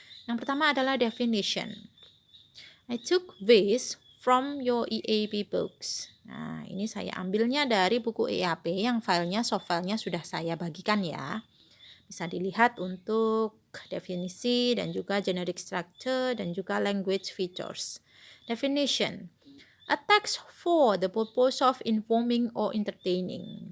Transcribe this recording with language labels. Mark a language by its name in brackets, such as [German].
[Indonesian] Yang pertama adalah definition. [English] I took this from your EAP books. [Indonesian] Nah, ini saya ambilnya dari buku EAP yang soft filenya sudah saya bagikan ya. Bisa dilihat untuk definisi dan juga generic structure dan juga language features. Definition. [English] A text for the purpose of informing or entertaining.